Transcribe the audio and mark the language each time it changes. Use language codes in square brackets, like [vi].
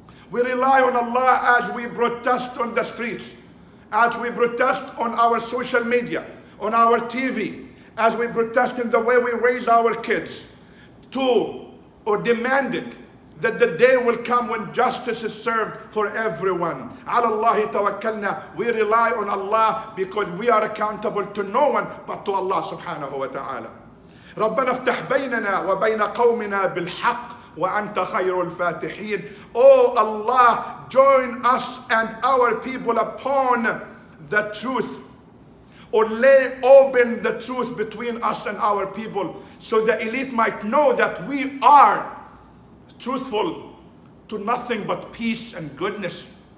[en] We rely on Allah as we protest on the streets, as we protest on our social media, on our TV, as we protest in the way we raise our kids, or demanding that the day will come when justice is served for everyone. [ar] على الله توكلنا. [en] We rely on Allah because we are accountable to no one but to Allah subhanahu wa ta'ala. [ar] ربنا افتح بيننا وبين قومنا بالحق وأنت خير الفاتحين. [en] Oh Allah, join us and our people upon the truth, or lay open the truth between us and our people, so the elite might know that we are truthful to nothing but peace and goodness.